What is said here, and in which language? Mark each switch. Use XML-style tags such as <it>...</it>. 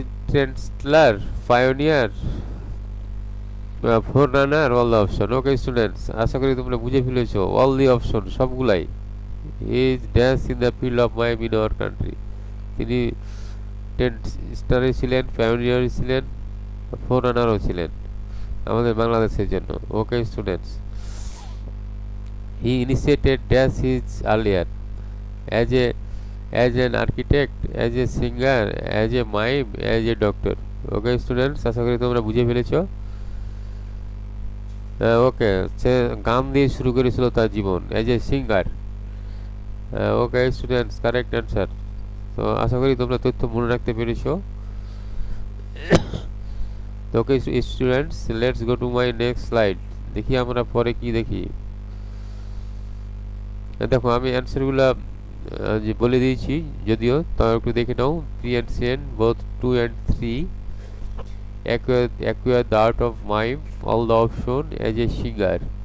<en>Trendsetter, pioneer, forerunner, all the option.</en> <bn>Okay students, আশা করি তোমরা বুঝে ফেলেছো,</bn> <en>all the option</en> <bn>সবগুলাই।</bn> <en>is dash in the field of mime in our country,</en> <bn>তিনি ট্রেন্ডস্টারে ছিলেন, পায়োনিয়ার ছিলেন, ফোররানারও ছিলেন আমাদের বাংলাদেশের জন্য।</bn> <en>Okay students, he initiated dash his earlier, as a as an architect, as a singer, as a mime, as a doctor।</en> <bn>Okay students, আশা করি তোমরা বুঝে ফেলেছো। ওকে, সে গান দিয়ে শুরু করেছিল তার জীবন,</bn> <en>As a singer.</en> <bn>Okay students,</bn> <en>Correct answer.</en> <bn>তো আশা করি তোমরা তথ্য মনে রাখতে পেরেছো। তো okay students,</bn> <en>Let's go to my next slide.</en> <bn>দেখি আমরা পরে কি দেখি। দেখো আমি অ্যান্সারগুলো যে বলে দিয়েছি, যদিও তাও একটু দেখে নাও।</bn> <en>Pre ancient, both 2 and 3, acquire the art of mime, all the option, as a singer।</en>